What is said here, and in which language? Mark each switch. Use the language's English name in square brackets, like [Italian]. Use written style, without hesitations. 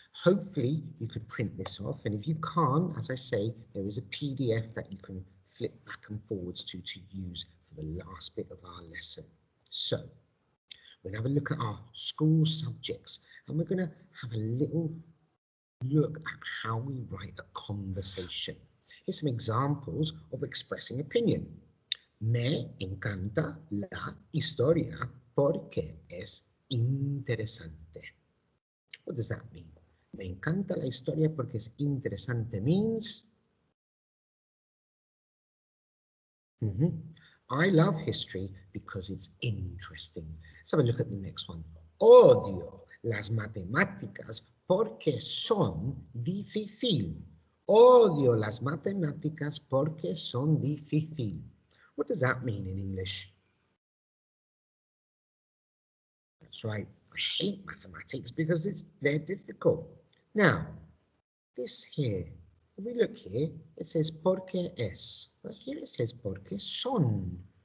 [English] Hopefully you could print this off, and if you can't, as I say, there is a PDF that you can flip back and forwards to use for the last bit of our lesson. So we're going to have a look at our school subjects, and we're going to have a little look at how we write a conversation. Here's some examples of expressing opinion. [Spanish] Me encanta la historia porque es interesante. [English] What does that mean? [Spanish] Me encanta la historia porque es interesante [English] means I love history because it's interesting. Let's have a look at the next one. [Spanish] Odio las matemáticas porque son difícil. Odio las matemáticas porque son difícil. [English] What does that mean in English? That's right. I hate mathematics because they're difficult. Now, this here, If we look here, it says porque es. But here it says porque son.